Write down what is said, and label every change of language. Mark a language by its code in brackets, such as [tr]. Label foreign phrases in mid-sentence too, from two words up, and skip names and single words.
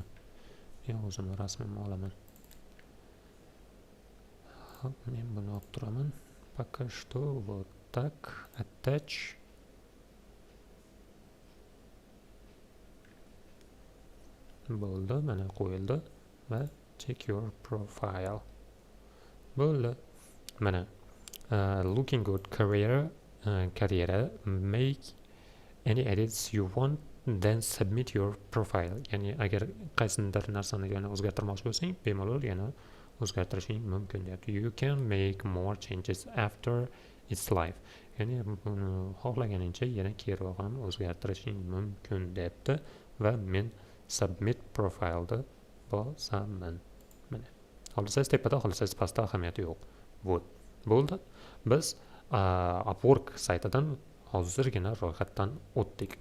[uz] Men o'zimni rasmimni olaman. Hop, men buni olib turaman. [ru] Пока что вот так. Attach. [uz] Bo'ldi, mana qo'yildi va [en] check your profile. [uz] Bo'ldi. Mana [en] looking good career, make any edits you want, then submit your profile. [uz] Ya'ni agar qaysidir narsani yana o'zgartirmoqchi bo'lsang, bemalol yana o'zgartirishing mumkin deyapti. [en] You can make more changes after its live. [uz] Ya'ni buni xohlaganingcha yana keyinroq ham o'zgartirishing mumkin deyapti va men submit profilni bosaman. Mana. Xohlasangiz tepada, xohlasangiz pastda, ahamiyati yo'q. Bo'ldi. Biz Upwork saytidan hozirgina ro'yxatdan o'tdik.